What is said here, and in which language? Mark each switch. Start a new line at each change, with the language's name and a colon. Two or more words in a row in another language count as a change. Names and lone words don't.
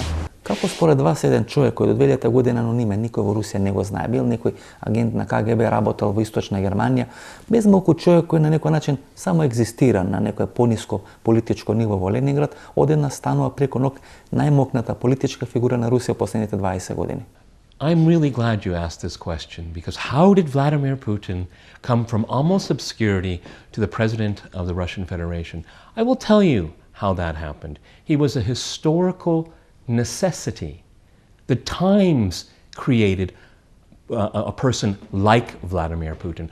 Macedonian: Како според вас еден човек кој до 2000 година анонимен, никој во Русија не го знае, бил некој агент на КГБ, работел во Источна Германија, без малку човек кој на некој начин само екзистира на некој пониско политичко ниво во Ленинград, одеднаш станува преку ног најмокната политичка фигура на Русија последните 20 години.
English: I'm really glad you asked this question, because how did Vladimir Putin come from almost obscurity to the president of the Russian Federation? I will tell you how that happened. He was a historical necessity. The times created a person like Vladimir Putin.